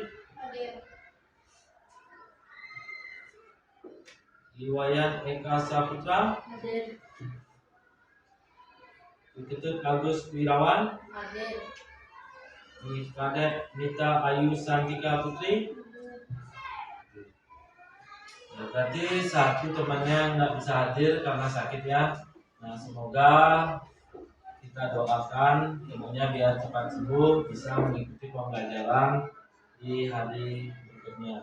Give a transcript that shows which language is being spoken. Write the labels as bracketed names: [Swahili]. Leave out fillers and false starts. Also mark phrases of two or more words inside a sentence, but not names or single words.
[Indonesian] Hadir. Iwayan Eka Saputra, Hadir. Niketut Agus Wirawan, Hadir. Nikade Nita Ayu Santika Putri. Ya, berarti satu temannya nggak bisa hadir karena sakit ya. Nah, semoga kita doakan temannya biar cepat sembuh, bisa mengikuti pembelajaran di hari berikutnya.